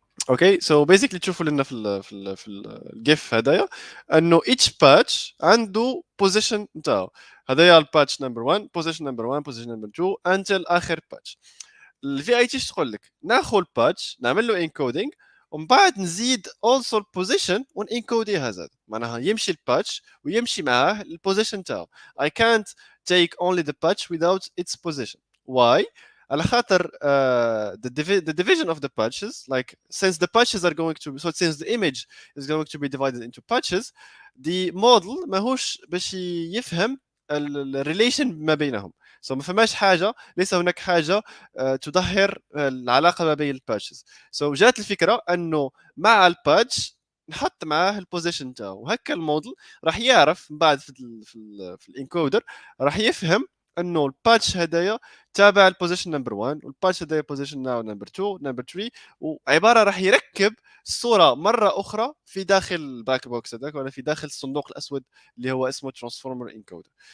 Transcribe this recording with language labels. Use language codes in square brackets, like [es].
[ar] اوكي سو بيزيكلي تشوفوا لنا في الجيف هدايا انه each باتش عنده بوزيشن نتاعو. هدايا الباتش نمبر 1 بوزيشن نمبر 1 بوزيشن نمبر 2 انتل اخر باتش. الفي اي تي تقول لك ناخذ الباتش نعمل له انكودينغ ومن بعد نزيد also البوزيشن ونانكوديها زاد. معناها يمشي الباتش ويمشي معاه البوزيشن تاعو. [en] I can't take only the patch without its position. Why? [ar] على خاطر [en] the division of the patches like since the patches are going to since the image is going to be divided into patches the model [ar] ماهوش باش يفهم الريليشن ما بينهم. سو ما فماش حاجه ليس هناك حاجه تظهر العلاقه ما بين الباتشز. سو جات الفكره انه مع الباتش نحط معاه البوزيشن تاعو وهكا الموديل راح يعرف من بعد في الانكودر راح يفهم انه الباتش هدايا تابع البوزيشن نمبر 1 والباتش هدايا بوزيشن نمبر 2 نمبر 3 وعباره راح يركب الصوره مره اخرى في داخل الباك بوكس هذاك ولا في داخل الصندوق الاسود اللي هو اسمه ترانسفورمر انكودر.